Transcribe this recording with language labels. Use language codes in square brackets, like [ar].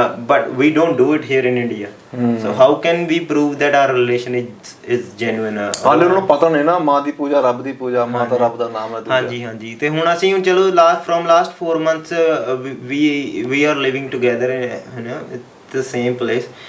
[en] But we don't do it here in India. So how can we prove that our relation is genuine? [pa] ਹਾਲੇ ਉਹਨਾਂ ਨੂੰ ਪਤਾ ਨਹੀਂ ਨਾ, ਮਾਂ ਦੀ ਪੂਜਾ ਰੱਬ ਦੀ ਪੂਜਾ, ਮਾਂ ਤਾਂ ਰੱਬ ਦਾ ਨਾਮ ਹੈ। ਹਾਂਜੀ। ਤੇ ਹੁਣ ਅਸੀਂ ਚਲੋ [en] from last 4 months we are living together, you know, at the same place.